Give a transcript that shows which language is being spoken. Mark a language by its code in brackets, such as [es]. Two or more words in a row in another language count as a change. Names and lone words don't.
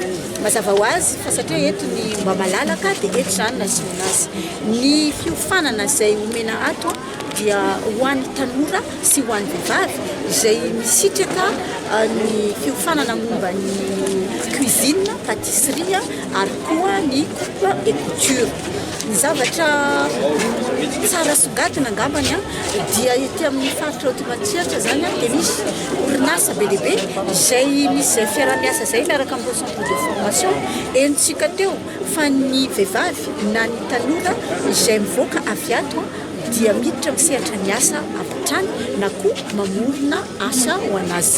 [mg] Mazava ho azy fa satria eto ny mba malalaka dia eto zany nasiana azy. Ny fiofanana izay omena ato dia ho an'ny tanora sy ho an'ny vehivavy izay misitraka ny fiofanana momba ny [fr] cuisine, pâtisserie [mg] ary koa ny [fr] coupe et couture. [mg] Ny zavatra tsara sogadina angambany dia ety amin'ny faritra automatsiatra zany dia misy orinasa be lehibe izay misy zay fiara-miasa zay miaraka amin'ny [fr] centre de formation [mg] entsika teo fa ny vehivavy na ny tanora izay mivoaka avy ato dia miditra misehatra ny asa apitrany na koa mamorona asa ho anazy.